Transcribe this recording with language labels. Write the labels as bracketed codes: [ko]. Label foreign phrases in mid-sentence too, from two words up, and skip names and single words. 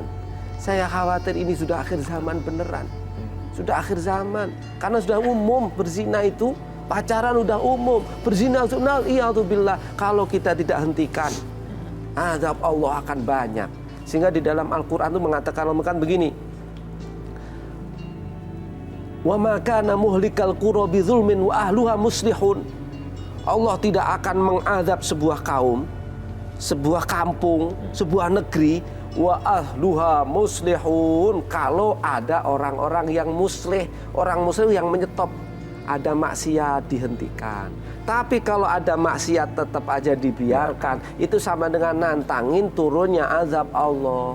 [id] Saya khawatir ini sudah akhir zaman beneran. Sudah akhir zaman. Karena sudah umum berzina itu. Pacaran sudah umum. Berzina sunnah. Iyadzubillah. Kalau kita tidak hentikan, azab Allah akan banyak. Sehingga di dalam Al-Quran itu mengatakan begini. [ar] وما كان مهلك القرى بظلم وأهلها مصلحون. [id] Allah tidak akan mengazab sebuah kaum, sebuah kampung, sebuah negeri, [ar] وأهلها مصلحون, [id] kalau ada orang-orang yang muslih, orang muslim yang menyetop. Ada maksiat dihentikan. Tapi kalau ada maksiat tetap aja dibiarkan, itu sama dengan nantangin turunnya azab Allah.